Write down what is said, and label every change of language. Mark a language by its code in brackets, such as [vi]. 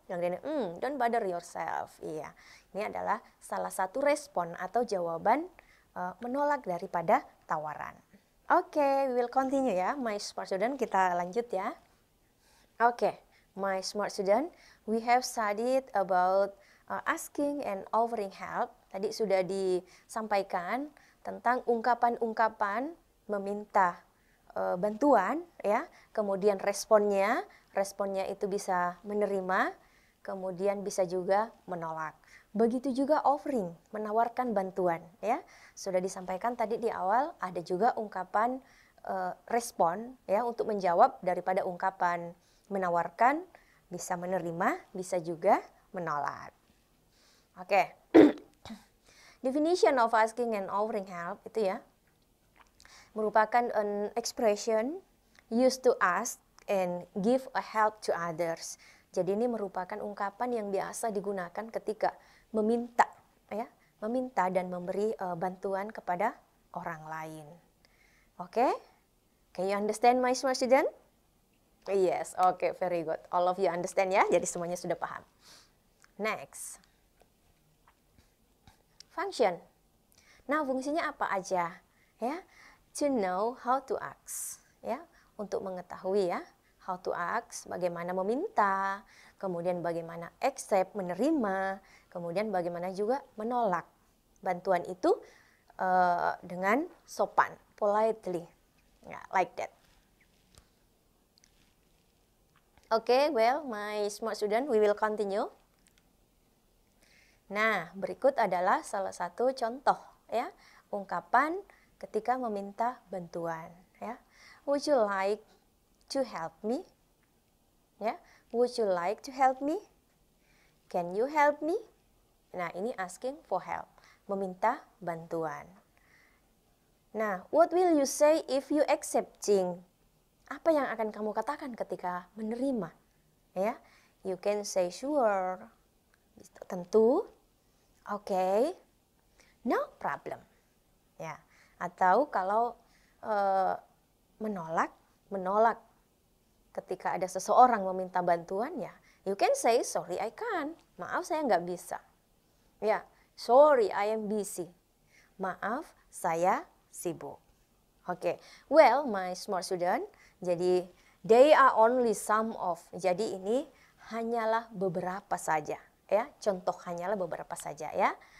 [id] Yang [en] don't bother yourself. [id] Iya, ini adalah salah satu respon atau jawaban menolak daripada tawaran. [en] Oke, we will continue ya, my smart student. [id] Kita lanjut ya. [en] Oke, my smart student, we have studied about asking and offering help. [id] Tadi sudah disampaikan tentang ungkapan-ungkapan meminta bantuan ya, kemudian responnya itu bisa menerima, kemudian bisa juga menolak. Begitu juga offering, menawarkan bantuan ya. Sudah disampaikan tadi di awal, ada juga ungkapan respon ya untuk menjawab daripada ungkapan menawarkan, bisa menerima, bisa juga menolak. Oke. [en] Definition of asking and offering help [id] itu ya, merupakan [en] an expression used to ask and give a help to others. [id] Jadi ini merupakan ungkapan yang biasa digunakan ketika meminta ya, meminta dan memberi bantuan kepada orang lain. Oke? [en] Can you understand my smart student? Yes, okay, very good. All of you understand ya, [id] jadi semuanya sudah paham. [en] Next. Function. [id] Nah, fungsinya apa aja? [en] Ya, to know how to ask. [id] Ya, untuk mengetahui ya, [en] how to ask, [id] bagaimana meminta, kemudian bagaimana accept, menerima, kemudian bagaimana juga menolak bantuan itu dengan sopan, politely. Ya, like that. [en] Okay, well, my smart student, we will continue. [id] Nah, berikut adalah salah satu contoh ya, ungkapan ketika meminta bantuan ya. [en] would you like to help me? Ya, would you like to help me? Can you help me? [id] Nah, ini [en] asking for help, [id] meminta bantuan. [en] Nah, what will you say if you accepting? [id] Apa yang akan kamu katakan ketika menerima? [en] Ya, you can say sure, tentu, okay, no problem. [id] Ya, atau kalau menolak ketika ada seseorang meminta bantuan, ya, [en] you can say sorry I can't. [id] Maaf saya nggak bisa. Ya, [en] sorry I am busy. [id] Maaf saya sibuk. [en] Oke, well my smart student, [id] jadi [en] they are only some of. [id] Jadi ini hanyalah beberapa saja, ya. Contoh hanyalah beberapa saja, ya.